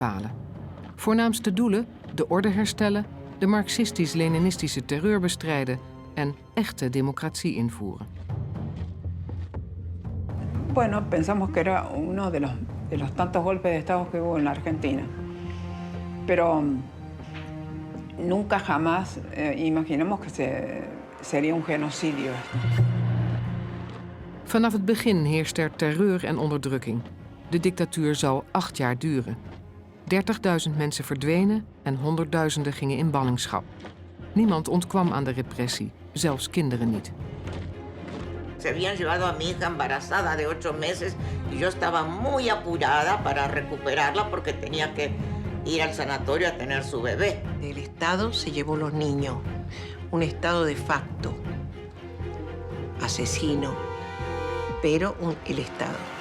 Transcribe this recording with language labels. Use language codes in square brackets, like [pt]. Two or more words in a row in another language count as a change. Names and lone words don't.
[nl] bepalen. Voornaamste doelen: de orde herstellen, de marxistisch-leninistische terreur bestrijden en echte democratie invoeren. [es] Bueno, pensamos que era uno de los tantos golpes de Estado que hubo en la Argentina. Pero nunca jamás imaginamos que sería un genocidio. [nl] Vanaf het begin heerst er terreur en onderdrukking. De dictatuur zou 8 jaar duren. 30.000 mensen verdwenen en honderdduizenden gingen in ballingschap. Niemand ontkwam aan de repressie, zelfs kinderen niet. [es] Se habían llevado a mi hija embarazada de 8 meses y yo estaba muy apurada para recuperarla porque tenía que ir al sanatorio a tener su bebé. El Estado se llevó los niños, un Estado de facto, asesino, pero el Estado.